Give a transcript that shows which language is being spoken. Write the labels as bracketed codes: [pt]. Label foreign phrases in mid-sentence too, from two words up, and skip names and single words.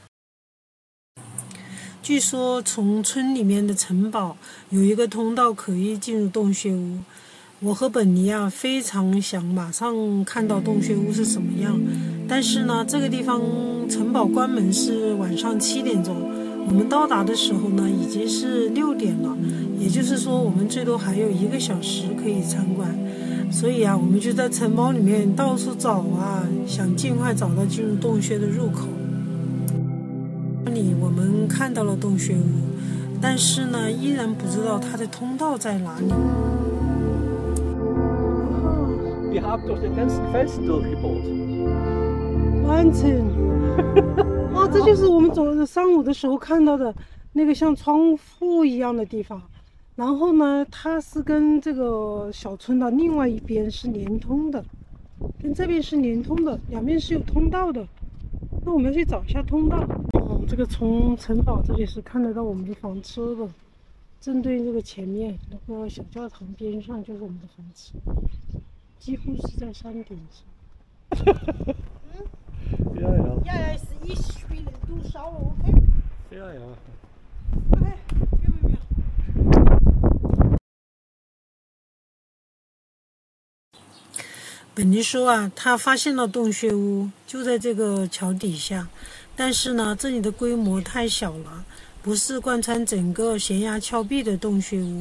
[zh] 据说从村里面的城堡有一个通道可以进入洞穴屋，我和本尼啊非常想马上看到洞穴屋是什么样，但是呢这个地方城堡关门是晚上7点钟，我们到达的时候呢已经是6点了，也就是说我们最多还有1个小时可以参观，所以啊我们就在城堡里面到处找啊，想尽快找到进入洞穴的入口。那里我们看到了洞穴屋，但是呢依然不知道它的通道在哪里。 [de] Wir haben durch den ganzen Felsen durchgebohrt. Wahnsinn! [zh] 哦，这就是我们上午的时候看到的那个像窗户一样的地方。然后呢，它是跟这个小村的另外一边是连通的，跟这边是连通的，两边是有通道的。那我们要去找一下通道。这个从城堡这里是看得到我们的房车的，正对这个前面那个小教堂边上就是我们的房车，几乎是在山顶上。 [de] Ja, ist ich spiele, du schaue, okay? Ja. Okay, gehen wir. [zh] 本尼说啊，他发现了洞穴屋，就在这个桥底下，但是呢，这里的规模太小了，不是贯穿整个悬崖峭壁的洞穴屋。